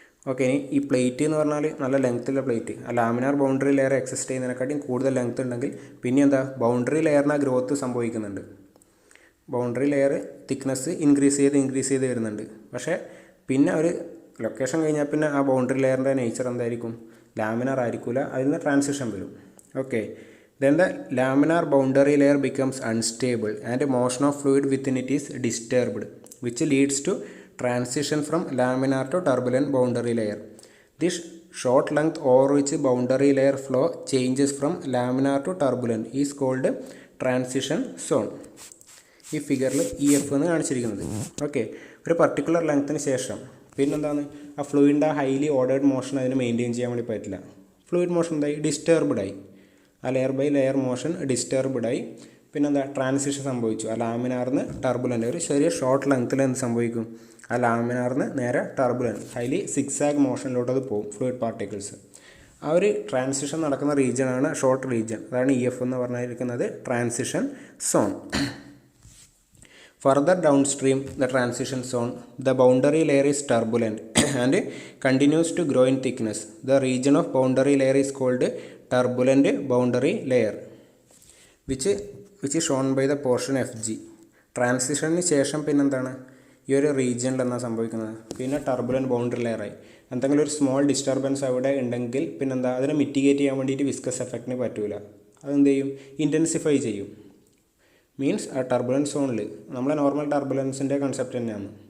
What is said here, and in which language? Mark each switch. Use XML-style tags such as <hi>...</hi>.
<ml>Okay, ഈ plate എന്ന് പറഞ്ഞാൽ നല്ല ലെങ്ത്തുള്ള പ്ലേറ്റ്, ആ ലാമിനാർ ബൗണ്ടറി ലെയർ എക്സിസ്റ്റ് ചെയ്യുന്നതിനെക്കാട്ടിയും കൂടുതൽ ലെങ്ത്ത് ഉണ്ടെങ്കിൽ പിന്നെ എന്താ ബൗണ്ടറി ലെയറിന് ഗ്രോത്ത് സംഭവിക്കുന്നുണ്ട്. ബൗണ്ടറി ലെയർ തിക്നെസ് ഇൻക്രീസ് ചെയ്ത് വരുന്നുണ്ട്. പക്ഷേ പിന്നെ ഒരു ലൊക്കേഷൻ കഴിഞ്ഞാൽ പിന്നെ ആ ബൗണ്ടറി ലെയറിൻ്റെ നേച്ചർ എന്തായിരിക്കും, ലാമിനാർ ആയിരിക്കില്ല, അതിൽ നിന്ന് ട്രാൻസിഷൻ വരും.</ml> <en>Okay, then the laminar boundary layer becomes unstable and motion of fluid within it is disturbed, which leads to transition from laminar to turbulent boundary layer. This short length over which boundary layer flow changes from laminar to turbulent is called transition zone.</en> <ml>ഈ ഫിഗറിൽ EF എന്ന് കാണിച്ചിരിക്കുന്നത്. Okay, ഒരു particular ലെങ്ത്തിന് ശേഷം പിന്നെന്താണ് ആ ഫ്ലൂയിഡിൻ്റെ highly ordered motion അതിന് maintain ചെയ്യാൻ വേണ്ടി പറ്റില്ല. ഫ്ലൂയിഡ് മോഷൻ എന്തായി, ഡിസ്റ്റർബ്ഡായി, ആ ലെയർ ബൈ ലെയർ മോഷൻ ഡിസ്റ്റർബ്ഡായി. പിന്നെന്താ ട്രാൻസിഷൻ സംഭവിച്ചു. ആ ലാമിനാറിന് ടർബുലൻ്റ് ഒരു ചെറിയ ഷോർട്ട് ലെങ്ത്തിൽ എന്ത് സംഭവിക്കും, ആ ലാമിനാറിന് നേരെ ടർബുലൻ്റ് ഹൈലി സിക്സാഗ് മോഷനിലോട്ട് അത് പോകും ഫ്ലൂയിഡ് പാർട്ടിക്കിൾസ്. ആ ഒരു ട്രാൻസിഷൻ നടക്കുന്ന റീജിയനാണ് ഷോർട്ട് റീജിയൻ. അതാണ് EF എന്ന് പറഞ്ഞിരിക്കുന്നത്, transition zone.</ml> <en>Further downstream the transition zone, the boundary layer is turbulent and continues to grow in thickness. The region of boundary layer is called turbulent boundary layer, which is shown by the portion FG.</en> <ml>ട്രാൻസിഷന് ശേഷം പിന്നെന്താണ് ഈ ഒരു റീജിയനിൽ എന്നാണ് സംഭവിക്കുന്നത്, പിന്നെ turbulent boundary ലെയറായി. എന്തെങ്കിലും ഒരു സ്മോൾ ഡിസ്റ്റർബൻസ് അവിടെ ഉണ്ടെങ്കിൽ പിന്നെന്താ അതിനെ മിറ്റിഗേറ്റ് ചെയ്യാൻ വേണ്ടിയിട്ട് വിസ്കസ് എഫക്റ്റിന് പറ്റില്ല. അതെന്ത് ചെയ്യും, ഇൻറ്റൻസിഫൈ ചെയ്യും. മീൻസ് ആ ടർബുലൻസ് സോണിൽ നമ്മളെ നോർമൽ ടർബുലൻസിൻ്റെ കൺസെപ്റ്റ് തന്നെയാണ്.</ml>